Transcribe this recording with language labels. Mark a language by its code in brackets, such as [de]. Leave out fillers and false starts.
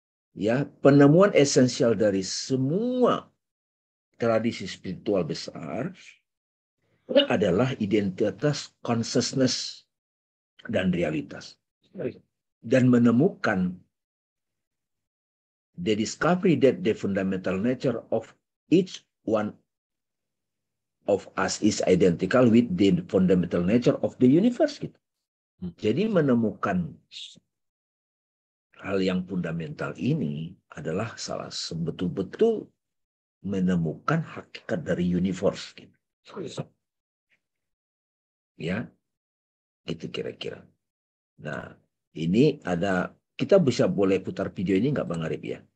[id] Ya, penemuan esensial dari semua tradisi spiritual besar adalah identitas, consciousness, dan realitas. Dan menemukan [en] the discovery that the fundamental nature of each one of us is identical with the fundamental nature of the universe. [id] Gitu. Jadi menemukan hal yang fundamental ini adalah salah sebetul-betul menemukan hakikat dari universe. Gitu. Ya, itu kira-kira. Nah, ini ada, kita bisa boleh putar video ini nggak Bang Arif ya?